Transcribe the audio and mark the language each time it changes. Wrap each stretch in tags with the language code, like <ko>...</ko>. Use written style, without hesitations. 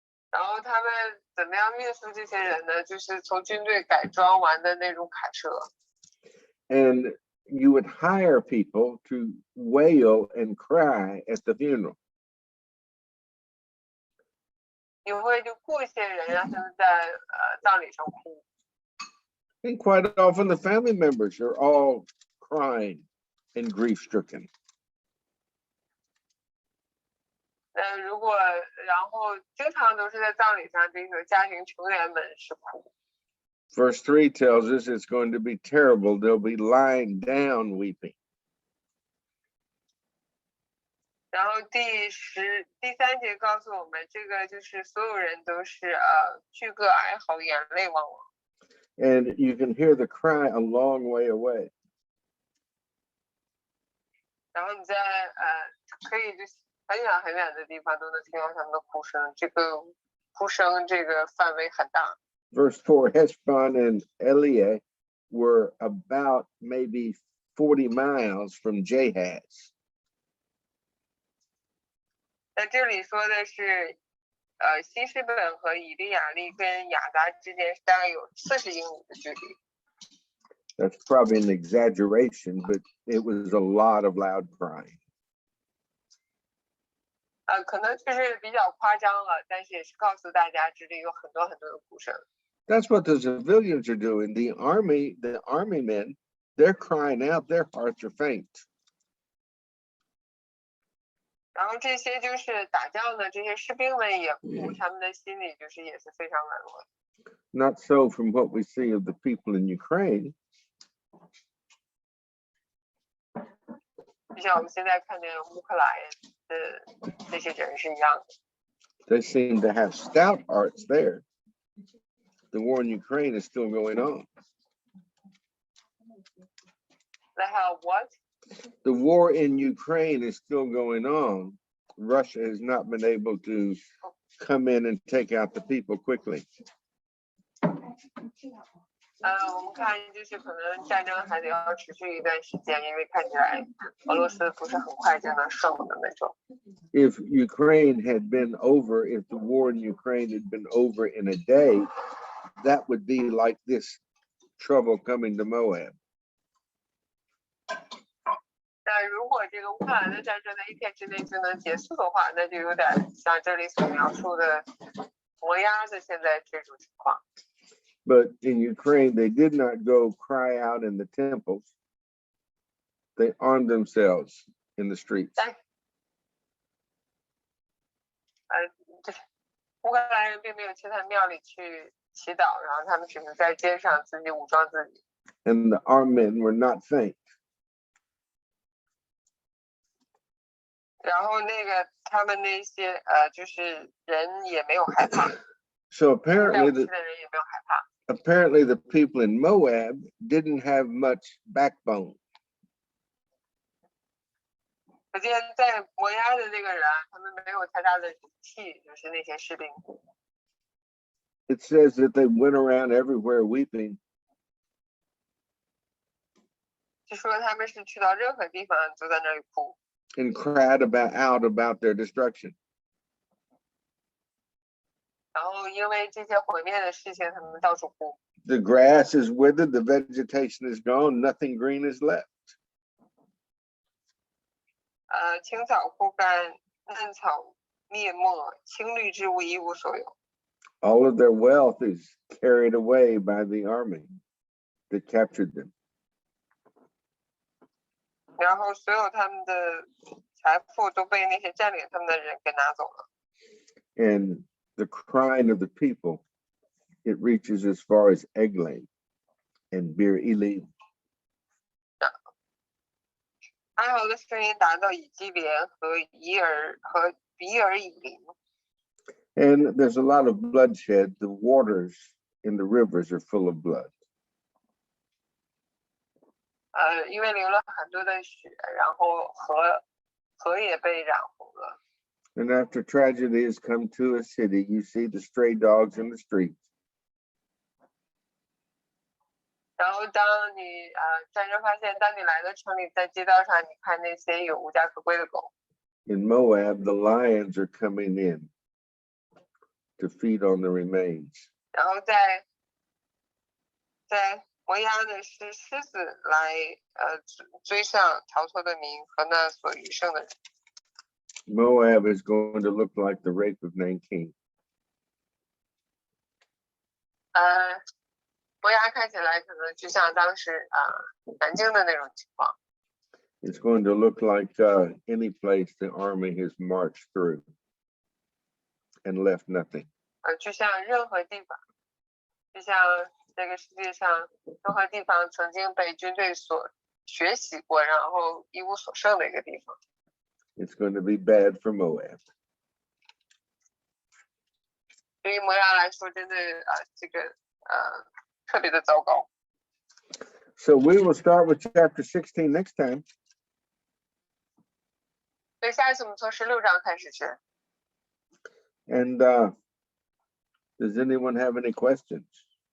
<zh>然后他们怎么样运输这些人呢？就是从军队改装完的那种卡车。</zh> <en>And you would hire people to wail and cry at the funeral.</en> <zh>你会就雇一些人让他们在葬礼上哭。</zh> <en>And quite often the family members are all crying and grief-stricken.</en> <zh>然后经常都是在葬礼上，这个家庭成员们是哭。</zh> <en>Verse 3 tells us it's going to be terrible. They'll be lying down weeping.</en> <zh>然后第3节告诉我们，这个就是所有人都是聚个哀嚎，眼泪汪汪。</zh> <en>And you can hear the cry a long way away.</en> <zh>然后你在可以就是很远很远的地方都能听到他们的哭声，这个哭声这个范围很大。</zh> <en>Verse 4, Heshbon and Eliah were about maybe 40 miles from Jahaz.</en> <zh>在这里说的是，希实本和以利亚利跟亚达之间大概有40英里的距离。</zh> <en>That's probably an exaggeration, but it was a lot of loud crying.</en> <zh>可能就是比较夸张了，但是也是告诉大家这里有很多很多的哭声。</zh> <en>That's what the civilians are doing. The army men, they're crying out, their hearts are faint.</en> <zh>然后这些就是打仗的这些士兵们也哭，他们的心里就是也是非常软弱的。</zh> <en>Not so from what we see of the people in Ukraine.</en> <zh>就像我们现在看见乌克兰的这些人是一样的。</zh> <en>They seem to have stout hearts there. The war in Ukraine is still going on. They have what? The war in Ukraine is still going on. Russia has not been able to come in and take out the people quickly.</en> <zh>我们看就是可能战争还得要持续一段时间，因为看起来俄罗斯不是很快就能胜的那种。</zh> <en>If Ukraine had been over, if the war in Ukraine had been over in a day, that would be like this trouble coming to Moab.</en> <zh>但如果这个乌克兰的战争在1天之内就能结束的话，那就有点像这里所描述的磨鸭子现在这种情况。</zh> <en>But in Ukraine, they did not go cry out in the temples. They armed themselves in the streets.</en> <zh>乌克兰人并没有去他庙里去祈祷，然后他们只是在街上自己武装自己。</zh> <en>And the armed men were not faint.</en> <zh>然后那个他们那些就是人也没有害怕。</zh> <en>So apparently the people in Moab didn't have much backbone.</en> <zh>可见在摩押的那个人，他们没有太大的勇气，就是那些士兵。</zh> <en>It says that they went around everywhere weeping.</en> <zh>就说他们是去到任何地方都在那里哭。</zh> <en>and cried out about their destruction.</en> <zh>然后因为这些毁灭的事情，他们到处哭。</zh> <en>The grass is withered, the vegetation is gone, nothing green is left.</en> <zh>青草枯干，嫩草灭没，青绿之物一无所有。</zh> <en>All of their wealth is carried away by the army that captured them.</en> <zh>然后所有他们的财富都被那些占领他们的人给拿走了。</zh> <en>And the crying of the people, it reaches as far as Eglaim and Bir Elim.</en> <zh>哀嚎的声音达到以基连和比尔以林。</zh> <en>And there's a lot of bloodshed. The waters in the rivers are full of blood.</en> <zh>因为流了很多的血，然后河也被染红了。</zh> <en>And after tragedy has come to a city, you see the stray dogs in the streets.</en> <zh>然后当你战争发现，当你来到城里，在街道上，你看那些有无家可归的狗。</zh> <en>In Moab, the lions are coming in to feed on the remains.</en> <zh>然后在摩押的是狮子来追上逃脱的民和那所余剩的人。</zh> <en>Moab is going to look like the rape of Nanking.</en> <zh>摩押看起来可能就像当时南京的那种情况。</zh> <en>It's going to look like any place the army has marched through and left nothing.</en> <zh>就像任何地方，就像这个世界上任何地方曾经被军队所学习过，然后一无所剩的一个地方。</zh> <en>It's going to be bad for Moab.</en> <zh>对于摩押来说，真的这个特别的糟糕。</zh> <en>So we will start with chapter 16 next time.</en> <zh>所以下一次我们从16章开始学。</zh> <en>And does anyone have any questions?</en>